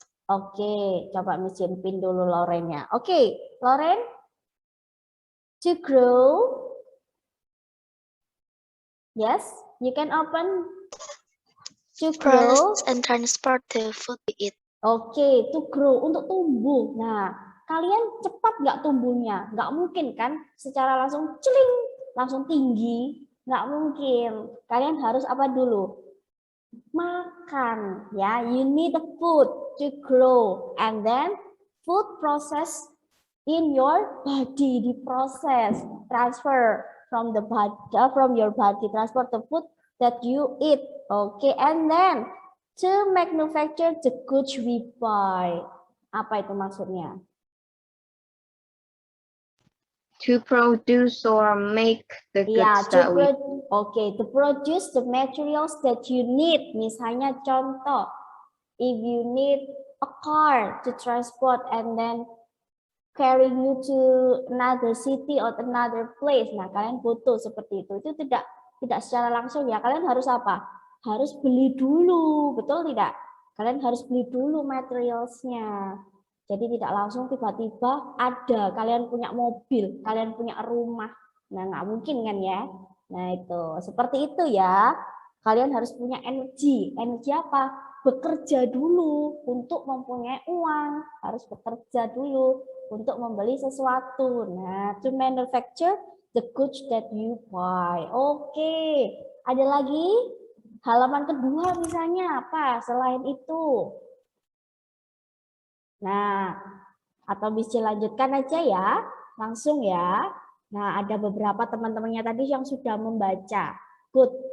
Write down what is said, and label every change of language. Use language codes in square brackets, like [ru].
[id] Oke, coba Miss Jin pin dulu Laurennya. Oke, Lauren. [en] To grow. Yes, you can open. To grow. Process and transport the food we eat. [id] Oke, [en] to grow, [id] untuk tumbuh. Nah, kalian cepat nggak tumbuhnya? Nggak mungkin kan? Secara langsung celing, langsung tinggi. Nggak mungkin. Kalian harus apa dulu? Makan, ya. [en] You need the food to grow, and then food process in your body, [id] diproses, [en] transfer from the body, from your body, transport the food that you eat. Okay, and then to manufacture the goods we buy. [id] Apa itu maksudnya? [en] To produce or make the Yeah, goods that we to produce the materials that you need. [id] Misalnya contoh, [en] if you need a car to transport and then carrying you to another city or another place. [id] Nah, kalian butuh seperti itu. Itu tidak secara langsung ya. Kalian harus apa? Harus beli dulu, betul tidak? Kalian harus beli dulu materialsnya. Jadi tidak langsung tiba-tiba ada, kalian punya mobil, kalian punya rumah. Nah, nggak mungkin kan ya? Nah, itu. Seperti itu ya. Kalian harus punya energi. Energi apa? Bekerja dulu untuk mempunyai uang. Harus bekerja dulu untuk membeli sesuatu. [en] Nah, to manufacture the goods that you buy. [id] Oke. Ada lagi? Halaman kedua misalnya apa? Selain itu. Nah, atau bisa lanjutkan aja ya, langsung ya. Nah, ada beberapa teman-temannya tadi yang sudah membaca. Good.